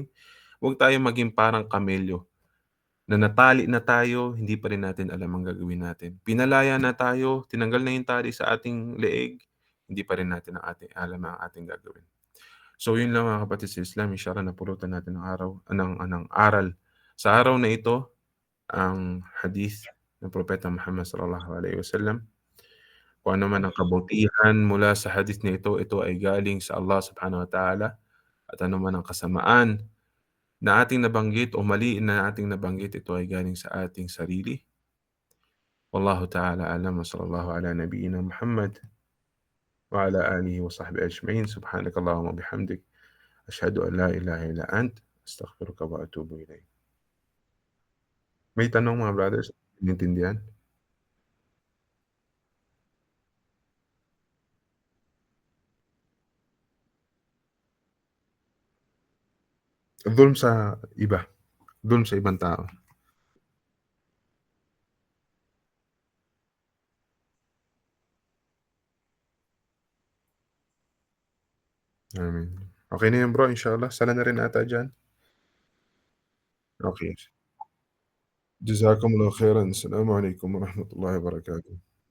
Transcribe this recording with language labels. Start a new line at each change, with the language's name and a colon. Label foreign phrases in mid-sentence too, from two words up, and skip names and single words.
Filipino: Huwag tayong maging parang kamelyo na natali na tayo, hindi pa rin natin alam ang gagawin natin. Pinalaya na tayo, tinanggal na yung tali sa ating leeg, hindi pa rin natin alam ang ating gagawin. So yun lang mga kapatid sa Islam, inshallah napulutan natin ng aral. Sa araw na ito, ang hadith ng Propeta Muhammad
Arabic: صلى الله عليه وسلم,
Filipino: kung ano man ang kabutihan mula sa hadith na ito ay galing sa
Arabic: الله سبحانه وتعالى
Filipino: at ano man ang kasamaan na ating nabanggit o mali na ating nabanggit, ito ay galing sa ating sarili.
Arabic: والله تعالى أعلم وصلى الله على نبينا محمد وعلى آله وصحبه أجمعين. سبحانك اللهم وبحمدك، أشهد أن لا إله إلا أنت، أستغفرك وأتوب إليك.
Filipino: May tanong mga brothers, naintindihan? Dulm sa iba, dulm sa ibang tao. Amin. Okay na yan bro, inshallah. Sala na rin ata diyan? Okay.
Arabic: جزاكم الله خيرا. السلام عليكم ورحمة الله وبركاته.